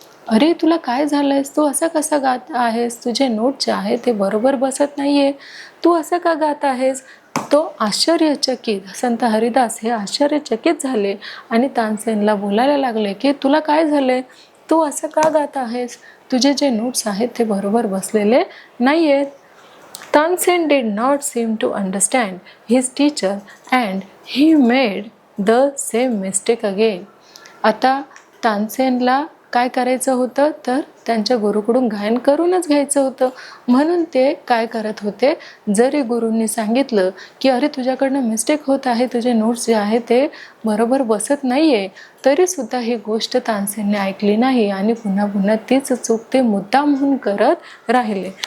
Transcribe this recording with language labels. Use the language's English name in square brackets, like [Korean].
[Marathi] अरे तुला काय झालंयस, तू असं कसा गात आहेस, तुझे नोट जे आहे ते बरोबर बसत नाहीये, तू असं का गात आहेस. तो आश्चर्यचकित, संत हरिदास हे आश्चर्यचकित झाले आणि तानसेनला बोलायला लागले की तुला काय झालंय, तू असं का गात आहेस, तुझे जे नोट्स आहेत ते बरोबर बसलेले नाही आहेत. [English] Tansen did not seem to understand his teacher and he made the same mistake again. [Marathi] आता तानसेनला काय करायचं होतं तर त्यांच्या गुरुकडून गायन करूनच घ्यायचं होतं. म्हणून ते काय करत होते, जरी गुरूंनी सांगितलं की अरे तुझ्याकडनं मिस्टेक होत आहे, तुझे नोट्स जे आहे ते बरोबर बसत नाही आहे, तरीसुद्धा ही गोष्ट तानसेनने ऐकली नाही आणि पुन्हा पुन्हा तीच चूक ते मुद्दामहून करत राहिले.